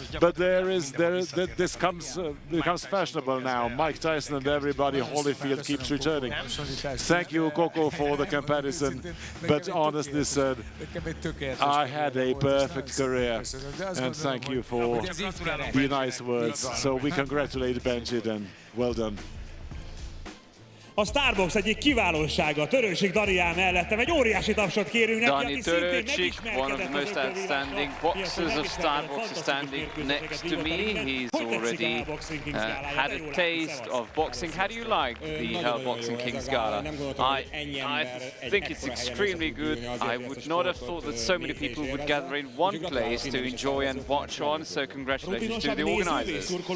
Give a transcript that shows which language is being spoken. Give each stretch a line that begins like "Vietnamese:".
English: But this becomes fashionable now. Mike Tyson and everybody, Holyfield keeps returning. Thank you, Coco, for the comparison. But honestly said, I had a perfect career. And thank you for the nice words. So we congratulate Benji then. Well done.
Hungarian: A Starbox egyik kiválósága, Törőcsik Daniel mellettem, egy óriási tapsot kérünk neki,
English: Dani Törőcsik, one of the most outstanding boxers of Starbox, is standing next to me. He's already had a taste of boxing. How do you like the Hell Boxing Kings Gala? I think it's extremely good. I would not have thought that so many people would gather in one place to enjoy and watch on, so congratulations to the organizers.